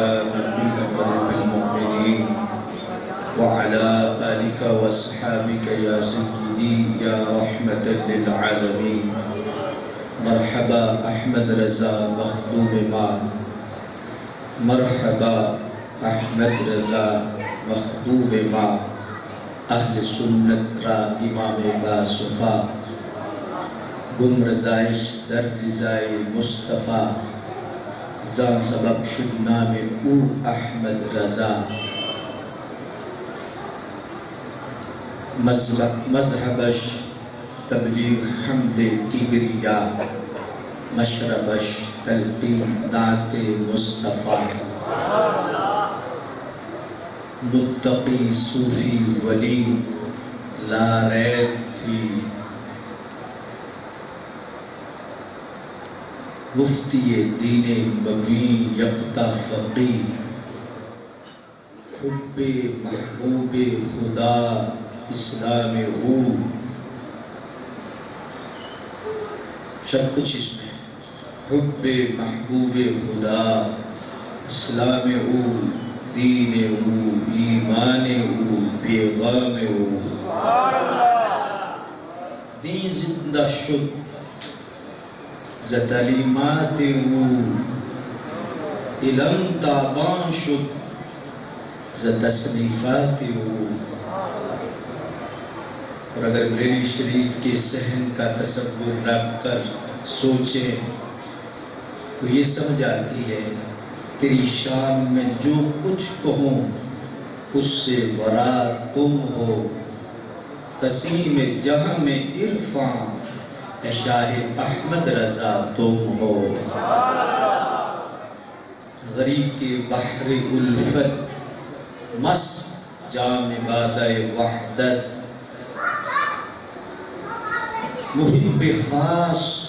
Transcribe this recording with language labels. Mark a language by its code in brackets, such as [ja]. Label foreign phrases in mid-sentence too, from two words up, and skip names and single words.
[ar] نبي قلب المؤمنين وعلى آلك وأصحابك يا سيدي يا رحمة للعالمين [fa] مرحبا أحمد رضا مخدوم ما مرحبا احمد رضا مخدوم ما اہل سنت را امام با صفا گم رضائش در رضائے مصطفیٰ زان سبب شد نام او احمد رضا مذہبش تبلیغ حمد کبریا مشربش تلقین نعت مصطفیٰ متقی صوفی ولی [ar] لا ریب فی [fa] مفتی دین مبین یکتا فقی حب محبوب خدا اسلام ہو [ur] سب کچھ اس میں [fa] حب محبوب خدا اسلام او دین او ایمان او پیغام او دین زندہ شد ز تعلیمات او علم تابان شد ز تصنیفات او [ur] اور اگر بریلی شریف کے صحن کا تصور رکھ کر سوچیں تو یہ سمجھ آتی ہے تیری شان میں جو کچھ کہوں اس سے ورا تم ہو تسلیم جہاں میں عرفاں اے شاہ احمد رضا تم ہو غریق بحر الفت مست جام بادہ وحدت محب خاص